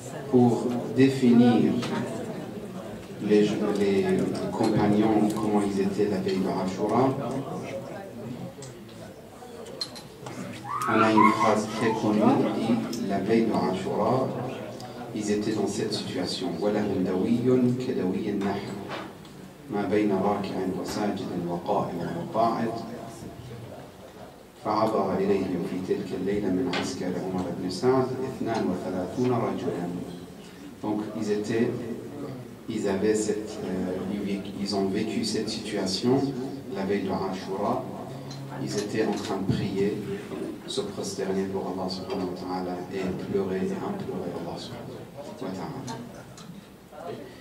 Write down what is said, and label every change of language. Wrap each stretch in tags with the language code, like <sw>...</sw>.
<fr>Pour définir les compagnons, comment ils étaient la veille de Ashura, on a une phrase très connue qui dit la veille de Ashura, ils étaient dans cette situation.</fr> <ar>وَلَهُمْ دَوِيٌّ كَدَوِيِّ النَّحْلِ ما بين راكع وساجد وقائم وقاعد فعبر إليهم في تلك الليلة من عسكر عمر بن سعد 32 رجلا.</ar> <fr>Donc ils ont vécu cette situation la veille de Ashura. Ils étaient en train de prier, se prosterner pour Allah subhanahu wa ta'ala et pleurer et implorer Allah subhanahu wa ta'ala.</fr>